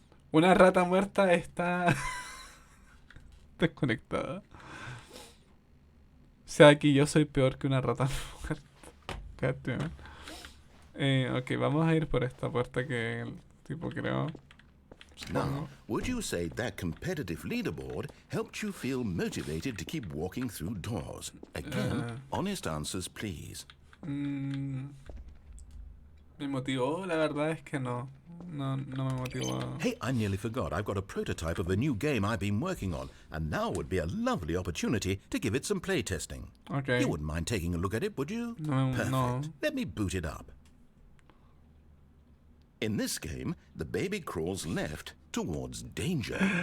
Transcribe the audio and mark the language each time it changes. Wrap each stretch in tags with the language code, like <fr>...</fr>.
<es>Una rata muerta está desconectada. O sea que yo soy peor que una rata muerta.</es> <en>God damn it.</en> <es>Ok, vamos a ir por esta puerta que el tipo creó.</es> <en>Now, would you say that competitive leaderboard helped you feel motivated to keep walking through doors? Again, honest answers, please.</en> <es>Me motivó, la verdad es que no. No me motivó.</es> <en>Hey, I nearly forgot. I've got a prototype of a new game I've been working on, and now would be a lovely opportunity to give it some play testing. Okay. You wouldn't mind taking a look at it, would you?</en> <es>No,</es> <en>Perfect.</en> <es>no.</es> <en>Let me boot it up. In this game, the baby crawls left towards danger.</en>